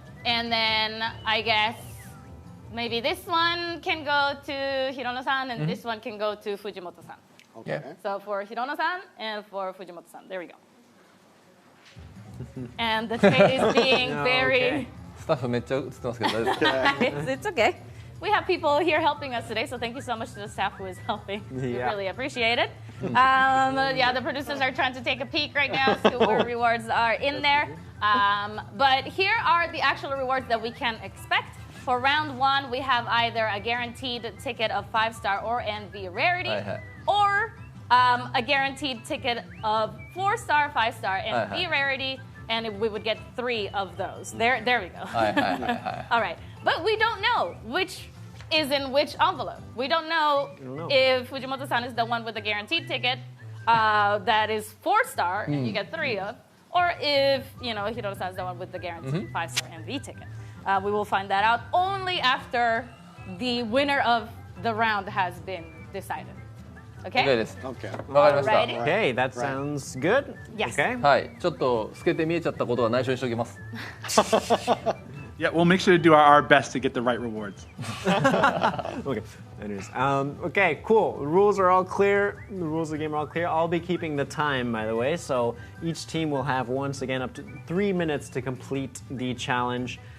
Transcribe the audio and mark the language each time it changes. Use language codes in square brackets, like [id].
[en] And then I guess maybe this one can go to Hirono-san and this one can go to Fujimoto-san. Okay. So for Hirono-san and for Fujimoto-san. There we go. And the tray is being very... [ja] スタッフめっちゃ映ってますけど大丈夫ですか？ [en] it's okay. We have people here helping us today, so thank you so much to the staff who is helping. We Yeah. really appreciate it. Yeah, the producers are trying to take a peek right now, see what rewards are in there. But here are the actual rewards that we can expect. For round 1, we have either a guaranteed ticket of 5-star or NV rarity, or a guaranteed ticket of 4-star, 5-star, NV rarity, and we would get 3 of those. There we go. All right. But we don't know which is in which envelope. We don't know if Fujimoto-san is the one with the guaranteed ticket that is 4-star and you get 3 of, or if Hirono-san is the one with the guaranteed 5-star NV ticket. We will find that out only after the winner of the round has been decided. Okay? [ja] OK です。 [en] Okay. [ja] わかりました。 [en] Alrighty. Okay, that sounds good. Yes. Okay. [ja] はい、ちょっと透けて見えちゃったことは内緒にしておきます。 [en] Yeah, we'll make sure to do our best to get the right rewards. Okay. Anyways, okay, cool. The rules are all clear. The rules of the game are all clear. I'll be keeping the time, by the way. So each team will have, once again, up to 3 minutes to complete the challenge.